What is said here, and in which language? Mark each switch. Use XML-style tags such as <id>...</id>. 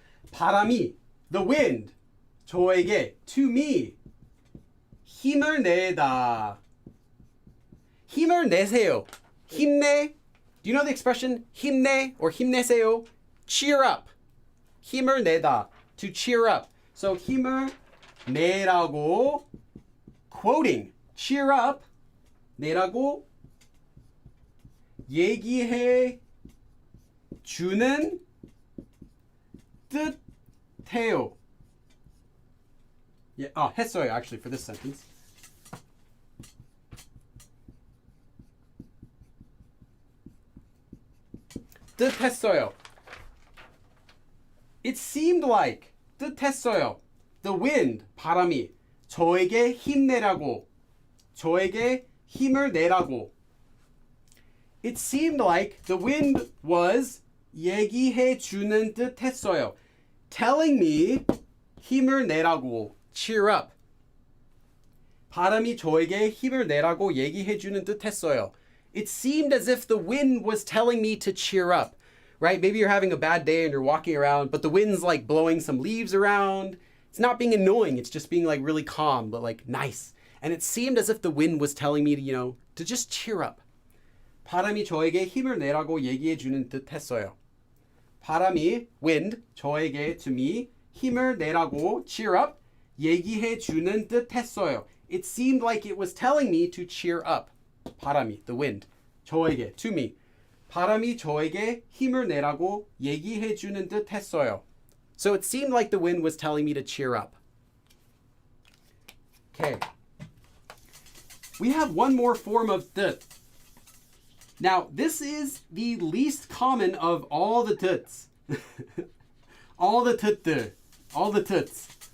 <ko>바람이,</ko> <en>the wind,</en> <ko>저에게,</ko> <en>to me,</en> <ko>힘을 내다. 힘을 내세요. 힘내.</ko> <en>Do you know the expression</en> <ko>힘내</ko> <en>or</en> <ko>힘내세요?</ko> <en>Cheer up.</en> <ko>힘을 내다.</ko> <en>To cheer up.</en> <ko>So 힘을 내라고,</ko> <en>quoting, cheer up,</en> <ko>내라고 얘기해 주는 듯해요.</ko> <en>Yeah,</en> <ko>했어요</ko> <en>actually for this sentence.</en> <ko>뜻했어요.</ko> <en>It seemed like</en> <ko>뜻했어요.</ko> <en>The wind,</en> <ko>바람이 저에게 힘내라고, 저에게 힘을 내라고.</ko> <en>It seemed like the wind was</en> <ko>얘기해 주는 듯 했어요.</ko> <en>Telling me</en> <ko>힘을 내라고,</ko> <en>cheer up.</en> <ko>바람이 저에게 힘을 내라고 얘기해 주는 듯 했어요.</ko> <en>It seemed as if the wind was telling me to cheer up. Right? Maybe you're having a bad day and you're walking around, but the wind's like blowing some leaves around. It's not being annoying. It's just being like really calm, but like nice. And it seemed as if the wind was telling me to, to just cheer up.</en> <ko>바람이 저에게 힘을 내라고 얘기해 주는 듯 했어요. 바람이,</ko> <en>wind,</en> <ko>저에게,</ko> <en>to me,</en> <ko>힘을 내라고,</ko> <en>cheer up,</en> <ko>얘기해 주는 듯 했어요.</ko> <en>It seemed like it was telling me to cheer up.</en> <ko>바람이,</ko> <en>the wind,</en> <ko>저에게,</ko> <en>to me.</en> <ko>바람이 저에게 힘을 내라고 얘기해 주는 듯 했어요.</ko> <en>So it seemed like the wind was telling me to cheer up. Okay. We have one more form of 듯. Now, this is the least common of all the 듯s. all the</en> <ko>듯들.</ko> <en>All the 듯s.</en>